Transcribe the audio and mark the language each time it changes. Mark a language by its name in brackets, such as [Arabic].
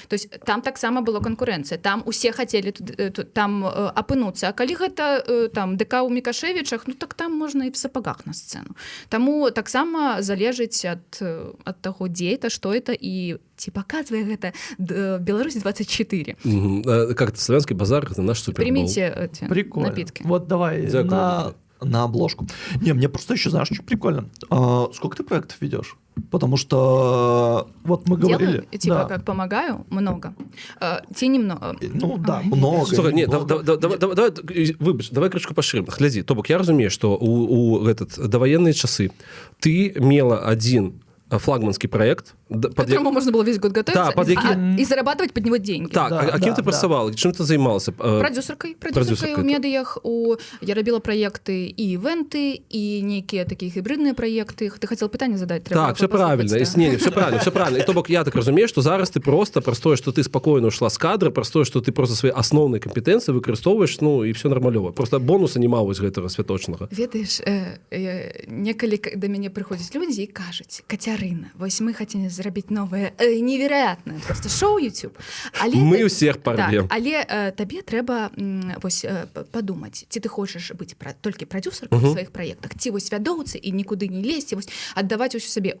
[Belarusian] То есть там таксама была канкурэнцыя, там усе хацелі там апынуцца. А калі гэта там ДК ў Мікашевічах, ну так там можна і [Russian] в сапагах [Belarusian] на сцэну. Таму таксама залежыць ад таго, дзе [Russian] это, што это, [Belarusian] і ці паказвае гэта Беларусь 24. [Russian] Как-то Славянский базар, это наш супербол. Примите эти напитки. Вот давай на обложку. Не, мне просто еще, знаешь, что прикольно. Сколько ты проектов ведешь? Потому что вот мы говорили... Делаю, типа, как помогаю, много. Те немного. Ну да, много. [Ukrainian] Слухай, не, давай, вибач, давай крышку поширим. [Belarusian] Глядзі, то бок я разумею, што у даваенныя часы ты мела [Russian] один флагманский проект. Которому можно было весь год готовиться и зарабатывать под него деньги. [Belarusian] Так, кем ты працавала? Чым ты займалася? Продюсеркай у медыях. Я рабіла праекты і івенты, і нейкія такія гібридныя праекты. [Russian] Ты хотел [Belarusian] пытанне задаць? [Russian] Так, все правильно. Все правильно. И [Belarusian] то бок я так разумею, [Russian] что [Belarusian] зараз [Russian] ты просто простое, что ты спокойно ушла с кадра, простое, что ты просто свои основные компетенции [Belarusian] выкарыстоўваешь, [Russian] ну, и все нормалёва. [Belarusian] Просто бонуса няма вось гэтага святочнага. Ведаеш, некалі да мяне прыходзяць людзі і кажуць: Кацярына, вось мы [Russian] хотим [Belarusian] зрабіць новае [Russian] невероятное [Belarusian] просто шоу YouTube. Мы усіх парвем. Але табе трэба вось падумаць, ці ты хочаш быць толькі прадюсеркай у сваіх праектах, ці вось вядоўцы і нікуды не лезці, вось аддаваць усё сабе.